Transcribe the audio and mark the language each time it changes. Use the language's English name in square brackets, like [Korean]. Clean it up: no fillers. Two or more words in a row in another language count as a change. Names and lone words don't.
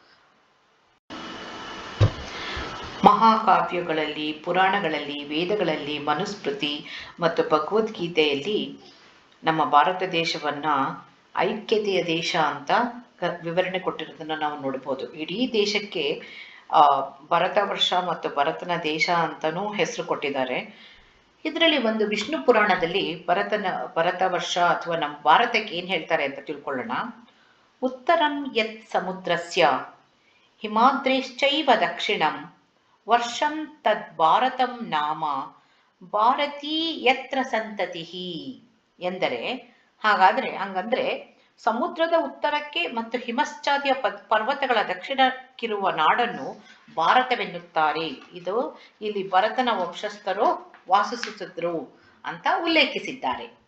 [Kannada] ಮಹಾಕಾವ್ಯಗಳಲ್ಲಿ, ಪುರಾಣಗಳಲ್ಲಿ, ವೇದಗಳಲ್ಲಿ, ಮನುಸ್ಮೃತಿ ಮತ್ತು ಭಗವದ್ಗೀತೆಯಲ್ಲಿ ನಮ್ಮ ಭಾರತ ದೇಶವನ್ನ ಐಕ್ಯತೆಯ ದೇಶ ಅಂತ ವಿವರಣೆ ಕೊಟ್ಟಿರೋದನ್ನ ನಾವು ನೋಡ್ಬೋದು. ಇಡೀ ದೇಶಕ್ಕೆ ಭರತ ವರ್ಷ ಮತ್ತು ಭರತನ ದೇಶ ಅಂತನೂ ಹೆಸರು ಕೊಟ್ಟಿದ್ದಾರೆ. ಇದರಲ್ಲಿ ಒಂದು ವಿಷ್ಣು ಪುರಾಣದಲ್ಲಿ ಭರತ ವರ್ಷ ಅಥವಾ ನಮ್ಮ ಭಾರತಕ್ಕೆ ಏನ್ ಹೇಳ್ತಾರೆ ಅಂತ ತಿಳ್ಕೊಳ್ಳೋಣ. [Sanskrit] ಉತ್ತರಂ ಯತ್ ಸಮುದ್ರಸ್ಯ ಹಿಮಾದ್ರೇಶ್ಚೈವ ದಕ್ಷಿಣಂ ವರ್ಷಂ ತದ್ ಭಾರತಂ ನಾಮ ಭಾರತೀ ಯತ್ರ ಸಂತತಿಹಿ [Kannada] ಎಂದರೆ, ಹಂಗಂದ್ರೆ ಸಮುದ್ರದ ಉತ್ತರಕ್ಕೆ ಮತ್ತು ಹಿಮಶ್ಚಾದಿಯ ಪರ್ವತಗಳ ದಕ್ಷಿಣಕ್ಕಿರುವ ನಾಡನ್ನು ಭಾರತವೆನ್ನುತ್ತಾರೆ. ಇದು ಇಲ್ಲಿ ಭರತನ ವಂಶಸ್ಥರು ವಾಸಿಸುತ್ತಿದ್ರು ಅಂತ ಉಲ್ಲೇಖಿಸಿದ್ದಾರೆ.